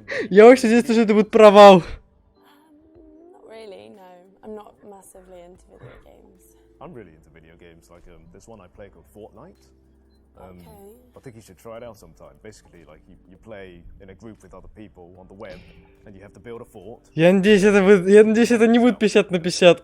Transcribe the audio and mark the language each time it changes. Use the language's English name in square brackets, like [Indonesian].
[Russian] Я очень надеюсь, что это будет провал. [English] Not really, no. I'm not massively into video games. I'm really into video games. Like, there's one I play called Fortnite. Okay. I think you should try it out sometime. Basically, like, you play in a group with other people on the web, and you have to build a fort. [Russian] Я надеюсь, это не будет 50 на 50.